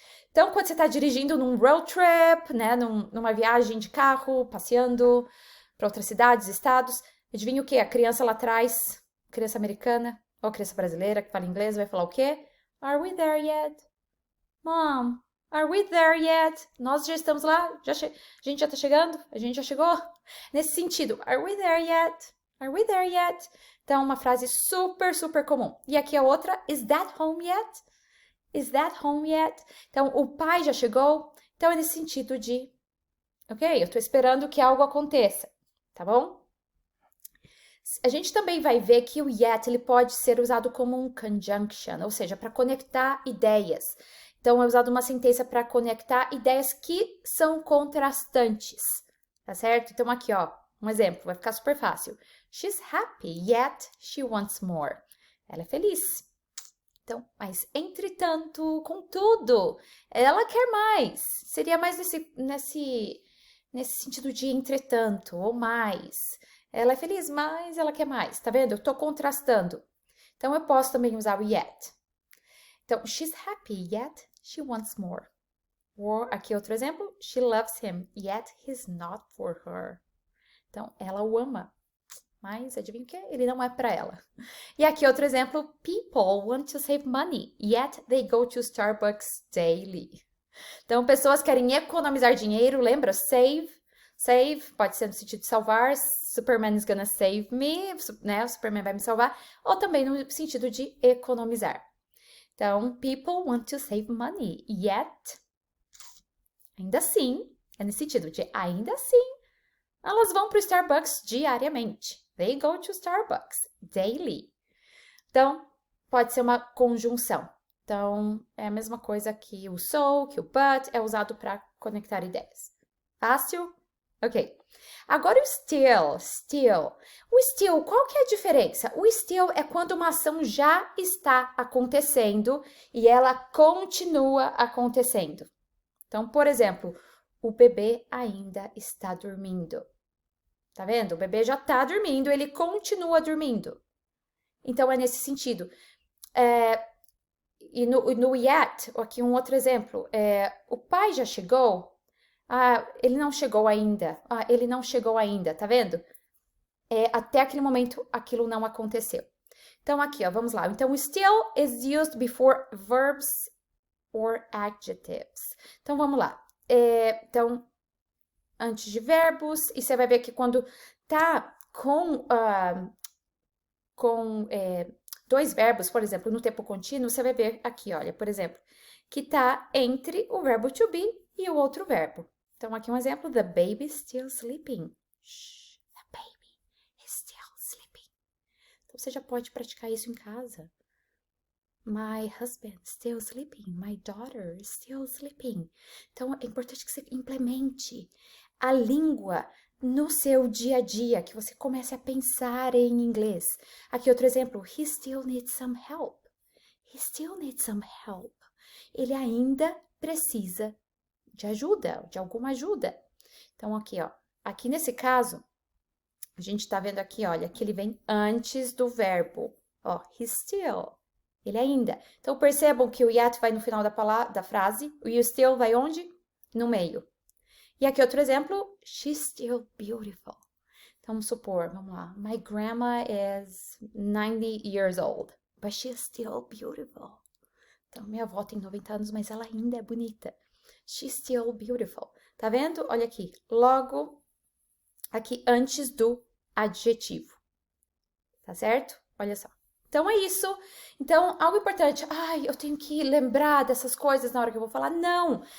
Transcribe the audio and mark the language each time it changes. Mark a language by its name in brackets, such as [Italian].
[Portuguese] Então, quando você está dirigindo num road trip, né, numa viagem de carro, passeando para outras cidades, estados, adivinha o quê? A criança lá atrás, criança americana ou criança brasileira que fala inglês, vai falar o quê? [English] Are we there yet? Mom, are we there yet? [Portuguese] Nós já estamos lá? A gente já está chegando? A gente já chegou? [English] Nesse sentido, are we there yet? Are we there yet? [Portuguese] Então, uma frase super, super comum. E aqui a outra, [English] is that home yet? Is that home yet? [Portuguese] Então, o pai já chegou? Então, é nesse sentido de, ok, eu estou esperando que algo aconteça, tá bom? A gente também vai ver que o yet ele pode ser usado como um conjunction, ou seja, para conectar ideias. Então, é usado uma sentença para conectar ideias que são contrastantes, tá certo? Então, aqui, ó, um exemplo, vai ficar super fácil. [English] She's happy, yet she wants more. [Portuguese] Ela é feliz. Então, mas entretanto, contudo, ela quer mais. Seria mais nesse sentido de entretanto, ou mais. Ela é feliz, mas ela quer mais. Tá vendo? Eu tô contrastando. Então, eu posso também usar o yet. [English] Então, she's happy, yet she wants more. Or, [Portuguese] aqui outro exemplo. [English] She loves him, yet he's not for her. [Portuguese] Então, ela o ama, mas adivinha o que? Ele não é para ela. E aqui outro exemplo. [English] People want to save money, yet they go to Starbucks daily. [Portuguese] Então, pessoas querem economizar dinheiro, lembra? Save. Save pode ser no sentido de salvar. [English] Superman is gonna save me, [Portuguese] né? O Superman vai me salvar. Ou também no sentido de economizar. Então, [English] people want to save money, yet, [Portuguese] ainda assim, é nesse sentido de ainda assim, elas vão para o Starbucks diariamente. [English] They go to Starbucks daily. [Portuguese] Então, pode ser uma conjunção. Então, é a mesma coisa que o so, que o but, é usado para conectar ideias. Fácil? Ok. Agora o still, still. O still, qual que é a diferença? O still é quando uma ação já está acontecendo e ela continua acontecendo. Então, por exemplo, o bebê ainda está dormindo. Tá vendo? O bebê já tá dormindo, ele continua dormindo. Então, é nesse sentido. E no yet, aqui um outro exemplo. O pai já chegou? Ele não chegou ainda. Ele não chegou ainda, tá vendo? Até aquele momento, aquilo não aconteceu. Então, aqui, ó, vamos lá. [English] Então, still is used before verbs or adjectives. [Portuguese] Então, vamos lá. Então, antes de verbos, e você vai ver que quando tá com 2 verbos, por exemplo, no tempo contínuo, você vai ver aqui, olha, por exemplo, que tá entre o verbo to be e o outro verbo. [English] Então, [Portuguese] aqui um exemplo, [English] the baby is still sleeping. Shh, the baby is still sleeping. [Portuguese] Então, você já pode praticar isso em casa. [English] My husband is still sleeping. My daughter is still sleeping. [Portuguese] Então, é importante que você implemente a língua no seu dia a dia, que você comece a pensar em inglês. Aqui outro exemplo. [English] He still needs some help. He still needs some help. [Portuguese] Ele ainda precisa de ajuda, de alguma ajuda. Então, aqui, ó. Aqui nesse caso, a gente tá vendo aqui, olha, que ele vem antes do verbo. Ó, he still. Ele ainda. Então, percebam que o yet vai no final da frase, o you still vai onde? No meio. E aqui outro exemplo, [English] she's still beautiful. [Portuguese] Então, vamos supor, vamos lá. [English] My grandma is 90 years old, but she's still beautiful. [Portuguese] Então, minha avó tem 90 anos, mas ela ainda é bonita. [English] She's still beautiful. [Portuguese] Tá vendo? Olha aqui. Logo, aqui antes do adjetivo. Tá certo? Olha só. Então, é isso. Então, algo importante. Ai, eu tenho que lembrar dessas coisas na hora que eu vou falar. Não!